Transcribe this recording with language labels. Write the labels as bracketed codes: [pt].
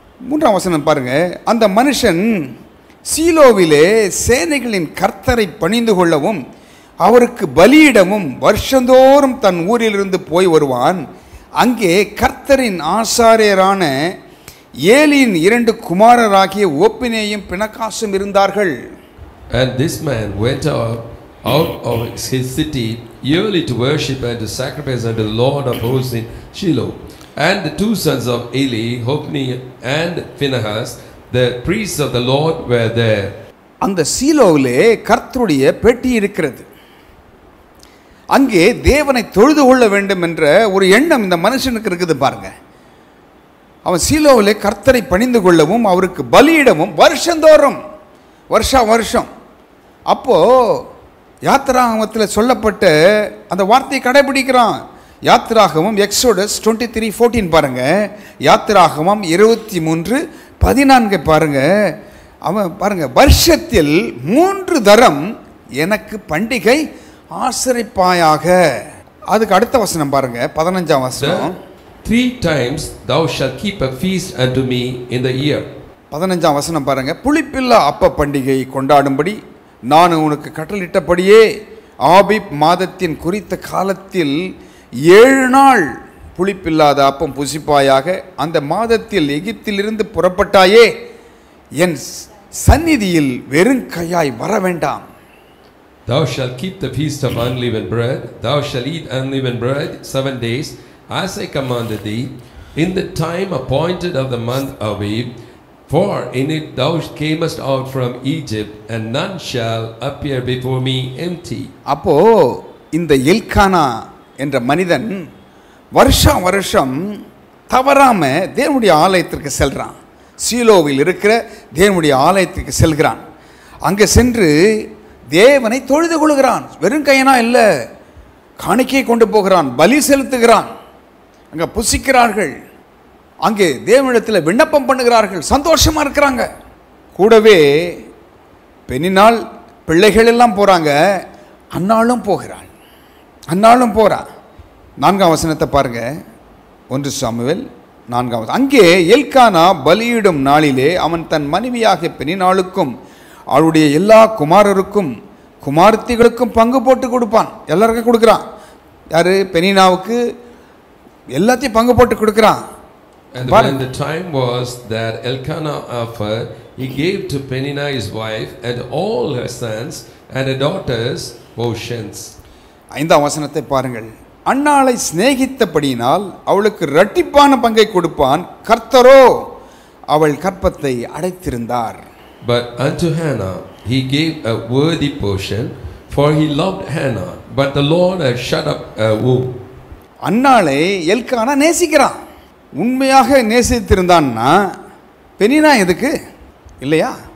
[ta] 3ஆம் வசனம் பாருங்க, அந்த மனுஷன் சீலோவிலே சேனைகளின் கர்த்தரை பணிந்து கொள்ளவும் அவருக்கு பலியிடவும் வருஷந்தோறும் தன் ஊரிலிருந்து போய் வருவான். அங்கே கர்த்தரின் ஆசாரியரான ஏலியின் 2 குமாரராகிய ஓப்பினேயும் பினகாசும் இருந்தார்கள். [en] And this man went out of his city yearly to worship and to sacrifice unto the Lord of hosts in Shiloh. And the 2 sons of Eli, Hophni and Phinehas, the priests of the Lord, were there. [ta] அந்த சீலோவிலே கர்த்தருடைய பெட்டி இருக்கிறது. அங்கே தேவனை தொழுது கொள்ள வேண்டும் என்ற ஒரு எண்ணம் இந்த மனுஷனுக்கு இருக்குது பாருங்க. அவன் சீலோவிலே கர்த்தரை பணிந்து கொள்ளவும் அவருக்கு பலியிடவும் வருஷந்தோறும் வருஷம். அப்போ யாத்திராகமத்தில் சொல்லப்பட்ட அந்த வார்த்தையை கடைபிடிக்கிறான். யாத்திராகமம் எக்ஸோடஸ் 23:14 பாருங்க, யாத்திராகமம் 23:14 பாருங்க. அவன் பாருங்க, வருஷத்தில் 3 தரம் எனக்கு பண்டிகை ஆசரிப்பாயாக. அதுக்கு அடுத்த வசனம் பாருங்க, 15ஆம் வசனம். [en] 3 times thou shalt keep a feast unto me in the year. [ta] 15ஆம் வசனம் பாருங்க, புளிப்பில்லா அப்ப பண்டிகை கொண்டாடும்படி நான் உனக்கு கட்டளிட்டபடியே ஆபிப் மாதத்தின் குறித்த காலத்தில் 7 நாள் புளிப்பில்லாத அப்பம் புசிப்பாயாக. அந்த மாதத்தில் எகிப்திலிருந்து புறப்பட்டாயே, என் சந்நிதியில் வெறும் கையாய் வர வேண்டாம். [en] Thou shalt keep the feast of unleavened bread. Thou shalt eat unleavened bread 7 days, as I commanded thee, in the time appointed of the month Abib. For in it thou camest out from Egypt, and none shall appear before me empty. [ta] அப்போ இந்த Elkanah என்ற மனிதன் வருஷம் தவறாம தேவனுடைய ஆலயத்திற்கு செல்றான். சீலோவில் இருக்கிற தேவனுடைய ஆலயத்திற்கு செல்கிறான். அங்கே சென்று தேவனை தொழுது கொள்கிறான். வெறும் கையனா இல்லை, காணிக்கை கொண்டு போகிறான், பலி செலுத்துகிறான். அங்கே புசிக்கிறார்கள், அங்கே தேவனிடத்தில் விண்ணப்பம் பண்ணுகிறார்கள், சந்தோஷமா இருக்கிறாங்க. கூடவே பெண்ணினால் பிள்ளைகள் எல்லாம் போறாங்க, அன்னாளும் போகிறாள். அன்னாளும் போறா. 4ஆம் வசனத்தை பாருங்க, 1 சாமுவேல் 4ஆம் வசனம். அங்கே எல்கானா பலியிடும் நாளிலே அவன் தன் மனைவியாகிய பெண்ணினாளுக்கும் அவளுடைய எல்லா குமாரருக்கும் குமாரத்திகளுக்கும் பங்கு போட்டு கொடுப்பான். எல்லாருக்கும் கொடுக்குறான். யாரு? பெண்ணினாவுக்கு எல்லாத்தையும் பங்கு போட்டு கொடுக்குறான். [en] And when the time was that Elkanah offered, he gave to Peninnah his wife and all her sons and her daughters portions. [ta] 5ஆம் வசனத்தை பாருங்கள். அன்னாளை சிநேகித்தபடியினால் அவளுக்கு இரட்டிப்பான பங்கை கொடுப்பான், கர்த்தரோ அவள் கற்பத்தை அடைத்திருந்தார். [en] But unto Hannah he gave a worthy portion, for he loved Hannah, but the Lord had shut up her womb. [ta] அன்னாளை Elkanah நேசிக்கிறான். உண்மையாக நேசித்திருந்தான்னா பெனினா எதுக்கு இல்லையா?